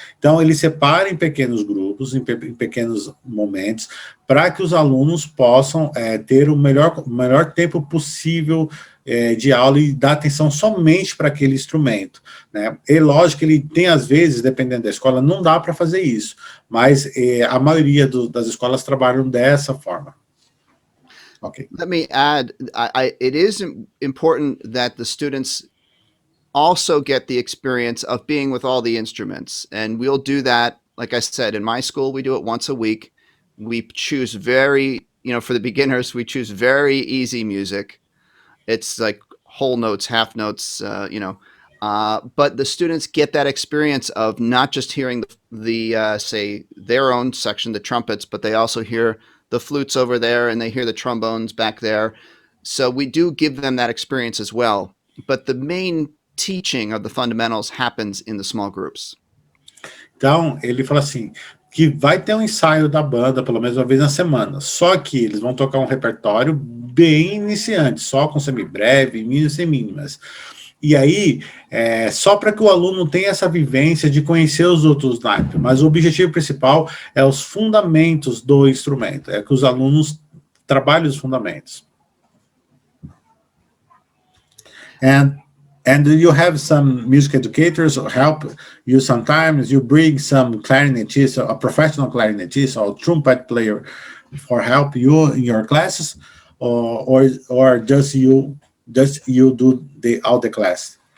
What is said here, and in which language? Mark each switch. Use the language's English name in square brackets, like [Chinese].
[Portuguese] Então, ele separa em pequenos grupos, em pequenos momentos, para que os alunos possam ter o melhor tempo possível de aula e dar atenção somente para aquele instrumento, né? É lógico que ele tem, às vezes, dependendo da escola, não dá para fazer isso, mas a maioria das escolas trabalham dessa forma. [English] Okay. Let me add, it is important that the students also get the experience of being with all the instruments. And we'll do that, like I said, in my school, we do it once a week. We choose for the beginners, we choose very easy music. It's like whole notes, half notes, but the students get that experience of not just hearing say their own section, the trumpets, but they also hear the flutes over there and they hear the trombones back there. So we do give them that experience as well. But the main teaching of the fundamentals happens in the small groups. [Portuguese] Então, ele fala assim, que vai ter um ensaio da banda, pelo menos uma vez na semana, só que eles vão tocar um repertório bem iniciante, só com semibreve, mínimas e mínimas. E aí, só para que o aluno tenha essa vivência de conhecer os outros naipes, mas o objetivo principal é os fundamentos do instrumento, é que os alunos trabalhem os fundamentos. [English] And you have some music educators who help you sometimes. You bring some clarinetist, a professional clarinetist or trumpet player for help you in your classes, or just you do all the class?